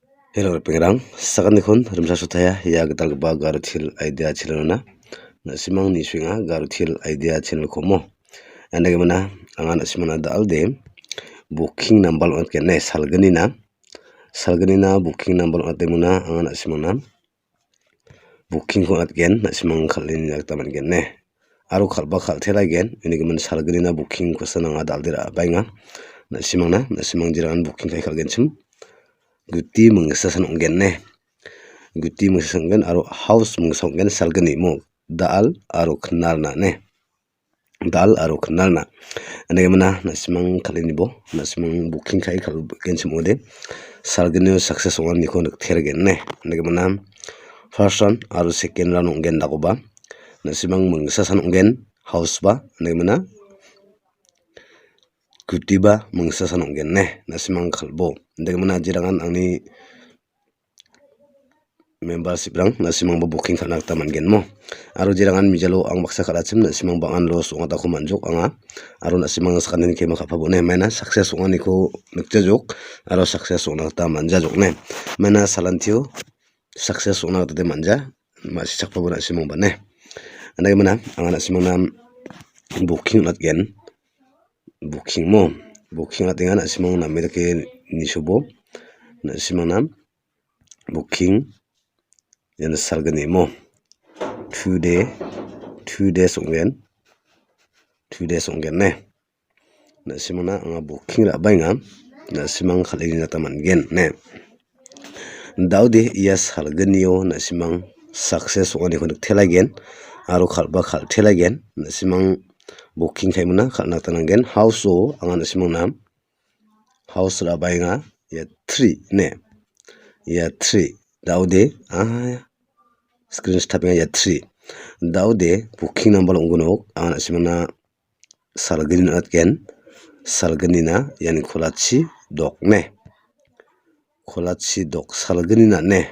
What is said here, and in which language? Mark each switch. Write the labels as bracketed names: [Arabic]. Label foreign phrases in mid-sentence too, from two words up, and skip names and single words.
[Garo] Hello pengrang sakan nikon rumsa sutaya ya gitalgipa garuthil idea channel nasimang ni swinga garuthil idea channel komo andage mana anga nasimana dalde [English] booking number [Garo] on kenne salgani na [English] booking number [Garo] on temuna anga nasimana booking ko atgen nasimang khalin yaktaman genne aro khalba khalthela gen unigeman salgani na booking ko sananga daldira bainga nasimang jiran booking kai khalgenchim guti mengsasan onggen guti mengsasan aro house mengsonggen salgani mo dal aro knal na ane mana nasimang khalini bo nasimang booking kai khal gensim ode salgani success on niko nak thergen ane mana [English] first one [Garo] aro [English] second round [Garo] onggen dakoba nasimang mengsasan onggen house ba ane mana gutiba mengsasan onggen nasimang khalbo ane mana jirangan angni membership rang nasimang booking khalnak taman genmo aro jirangan mijalo ang baksa khalachim nasimang bangan los ongata ko manjok anga aro nasimang sakanin kema khapabone maina success ongani ko nukjajok aro success ongnak ta manjajok maina salantio success ongnak ta manja masi chakpabona nasimang bane andai mana anga nasimang nam booking latgen booking atinga nasimang namedake nisobo nasimang nam booking yan salgani mo [English] 2 days [Garo] onggen nasimana anga booking ra bainga nasimang khalini taman gen daude iya salganio nasimang success ongani khonuk thelagen aro khalba khal thelagen nasimang booking khaimuna khalna tanangen house o anga nasimang nam house ra bainga ya 3 daude [English] screen tapping [Garo] ya 3 daude [English] booking number [Garo] onggonok anga nasimana salgani atgen salgani na yani kholachi dok salgani na